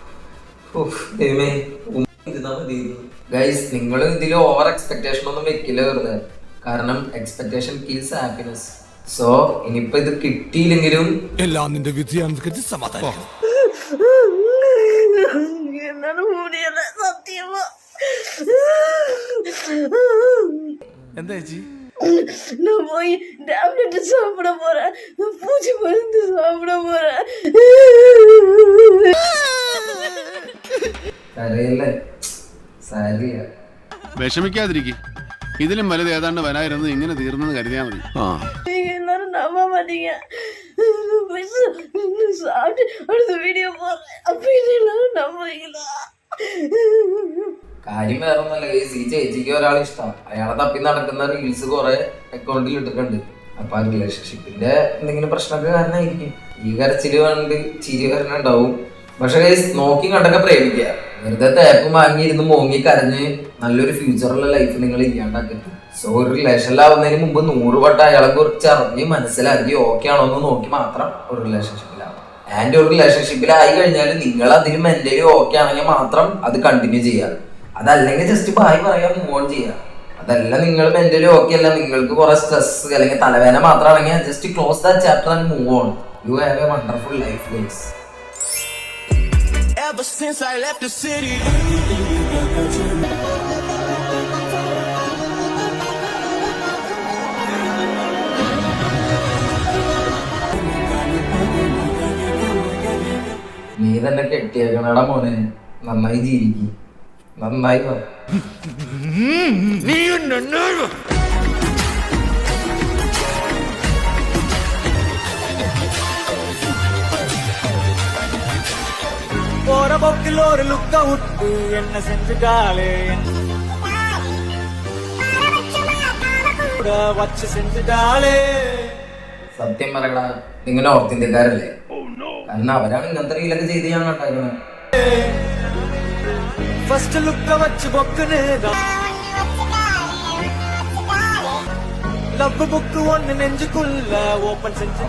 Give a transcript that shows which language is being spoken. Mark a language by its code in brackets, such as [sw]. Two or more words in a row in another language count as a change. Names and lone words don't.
[ml] ഗൈസ്, നിങ്ങൾ ഇതിൽ [en] over expectation [ml] ഒന്നും വെക്കില്ല വെറുതെ. കാരണം [en] expectation kills happiness. [ml] സോ ഇനിയിപ്പോ ഇത് കിട്ടിയില്ലെങ്കിലും എല്ലാം നിന്റെ വിധിയാണെന്ന് സമാധാനം. എന്താ ചേച്ചി? [ta] நான் போய் டேப்லெட் சாப்பிட போறேன், பூச்சி மருந்து சாப்பிட போறேன். [ml] കരയല്ലേ, സാരില്ല. വിഷമിക്കാതിരിക്കും. ഇതിലും വലുത് ഏതാണ്ട് വരായിരുന്നത് ഇങ്ങനെ തീർന്നെന്ന് കരുതിയാ മതി. [ta] நீங்க எல்லாரும் நம்ப மாட்டீங்க. சாப்பிட்டு அடுத்த வீடியோ போடுறேன் அப்படின்னு எல்லாரும் நம்புறீங்களா? [ml] കാര്യം വേറെ ഒന്നല്ല, ഈ ചേച്ചിക്ക് ഒരാളെ ഇഷ്ടം, അയാളെ തപ്പി നടക്കുന്ന റീൽസ് കുറെ അക്കൗണ്ടിൽ ഇട്ടിട്ടുണ്ട്. അപ്പൊ ആ റിലേഷൻഷിപ്പിന്റെ എന്തെങ്കിലും പ്രശ്നമൊക്കെ കാരണമായിരിക്കും ഈ കരച്ചില് കണ്ട് ചിരി വരണുണ്ടാവും. പക്ഷെ നോക്കി കണ്ടൊക്കെ പ്രേമിക്കുക. വെറുതെ തേപ്പ് വാങ്ങിയിരുന്ന് മോങ്ങി കരഞ്ഞ് നല്ലൊരു ഫ്യൂച്ചറുള്ള ലൈഫ് നിങ്ങൾ ഇല്ലാണ്ടാക്കരുത്. സോ ഒരു റിലേഷനിലാവുന്നതിന് മുമ്പ് 100 വട്ടം അയാളെ കുറിച്ച് അറിഞ്ഞ് മനസ്സിലാക്കി ഓക്കെ ആണോ എന്ന് നോക്കി മാത്രം ഒരു റിലേഷൻഷിപ്പിലാവും. ആൻഡ് ഒരു റിലേഷൻഷിപ്പിലായി കഴിഞ്ഞാൽ നിങ്ങൾ അതിന് [en] mentally okay [ml] ആണെങ്കിൽ മാത്രം അത് കണ്ടിന്യൂ ചെയ്യാം. അതല്ലെങ്കിൽ [en] just bye [ml] പറയാൻ [en] move on [ml] ചെയ്യാം. അതല്ല നിങ്ങൾ [en] mentally okay [ml] അല്ല, നിങ്ങൾക്ക് കുറെ സ്ട്രെസ് അല്ലെങ്കിൽ തലവേദന മാത്രമാണെങ്കിൽ [en] just close that chapter and move on. You have a wonderful life guys. Ever since I left the city. [ml] നീ തന്നെ കെട്ടിയേക്കണടാ മോനെ, നന്നായി ജീവിക്കും, നന്നായി വാ. [ta] போற போக்கில் ஒரு லுக்க விட்டு என்ன செஞ்சுட்டாளே, வச்சு செஞ்சுட்டாளே. [ml] സത്യം പറയടാ, നിങ്ങൾ നോർത്ത് ഇന്ത്യക്കാരല്ലേ? കാരണം അവരാണ് ഇങ്ങനത്തെ റീലൊക്കെ ചെയ്ത് ഞാൻ കണ്ടായിരുന്നത്. [en] first look [ta] வச்சு பொக்கின் [en] love book [ta] ஒன்னு நெஞ்சுக்குள்ள ஓப்பன் செஞ்சு.